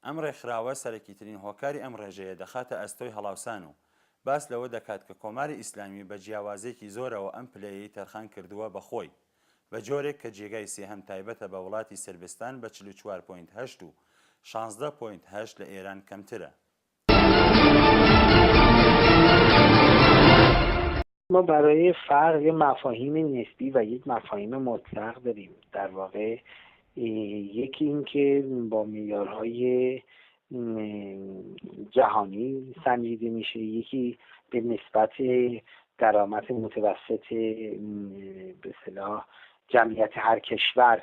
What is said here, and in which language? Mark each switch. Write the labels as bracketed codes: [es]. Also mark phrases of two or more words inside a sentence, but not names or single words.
[ckb] ئەم ڕێکخراوە سەرەکیترین هۆکاری ئەم ڕێژەیە دەخاتە ئەستۆی هەڵاوسان و باس لەوە دەکات کە کۆماری ئیسلامی بە جیاوازێکی زۆرەوە ئەم پلەیەی تەرخان کردووە بەخۆی بە جۆرێک کە جێگای سێهەم تایبەتە بە وڵاتی سربستان بە 44.8 و 16.8 لە ئێران کەمترە. [fa] ما برای فرق یه مفاهیم نسبی و یک مفاهیم مطلق داریم. در واقع یکی این که با معیارهای جهانی سنجیده میشه، یکی به نسبت درآمد متوسط به اصطلاح جمعیت هر کشور.